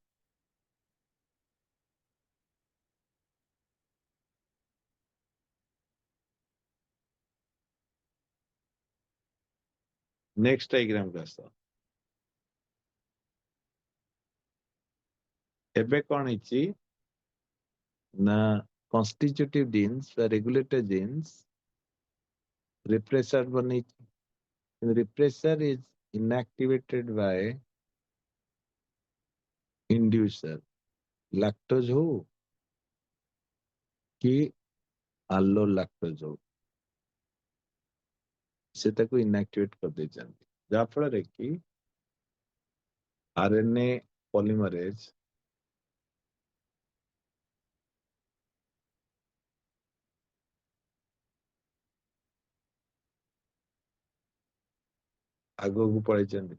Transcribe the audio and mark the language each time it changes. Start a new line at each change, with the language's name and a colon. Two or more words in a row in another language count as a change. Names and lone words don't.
English: next diagram
Odia: କୁ ଆସ। ଏବେ କଣ ହେଇଛି ନା
English: constitutive genes
Odia: ବା
English: regulator genes
Odia: repressor ବନେଇଛି।
English: repressor is inactivated by inducer, lactose
Odia: ହଉ କି ଆଲୋ ଲାକ୍ଟୋଜ ହଉ, ସେ ତାକୁ inactivate କରିଦେଇଛନ୍ତି, ଯାହା ଫଳରେ କି
English: RNA polymerase
Odia: ଆଗକୁ ପଳେଇଛନ୍ତି।